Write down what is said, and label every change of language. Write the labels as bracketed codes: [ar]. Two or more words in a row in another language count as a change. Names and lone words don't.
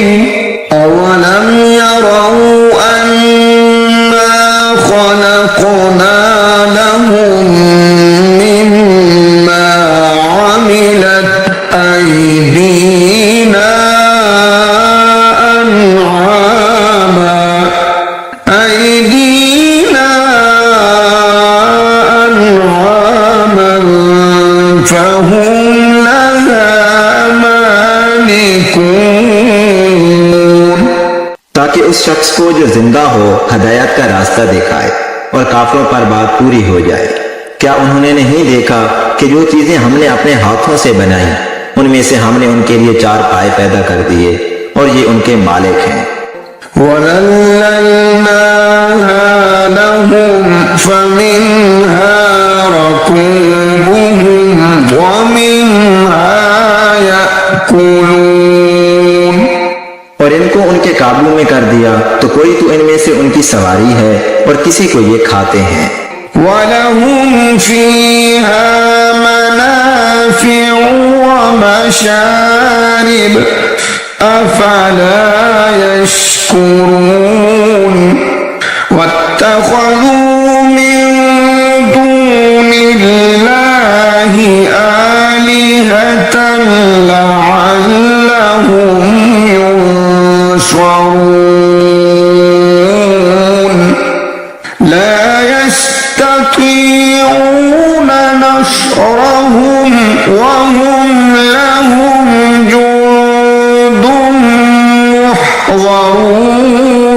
[ar] أولم يروا أنا خلقنا لهم مما عملت أيدينا أنعاما فهم لها مالكون. [hi] ताकि उस शख्स को जो जिंदा हो हदायत का रास्ता दिखाए और काफिरों पर बात पूरी हो जाए। क्या उन्होंने नहीं देखा कि जो चीजें हमने अपने हाथों से बनाई उनमें से हमने उनके लिए 4 पाए पैदा कर दिए और ये उनके मालिक हैं। [ar] وذللناها لهم فمنها ركوبهم ومنها يأكلون. [hi] और इनको उनके काबू में कर दिया तो कोई तो इनमें से उनकी सवारी है और किसी को ये खाते हैं। [ar] ولهم فيها منافع ومشارب أفلا يشكرون. واتخذوا من دون الله آلهة لعلهم ينصرون لا يستطيعون نصرهم وهم لهم جند محضرون.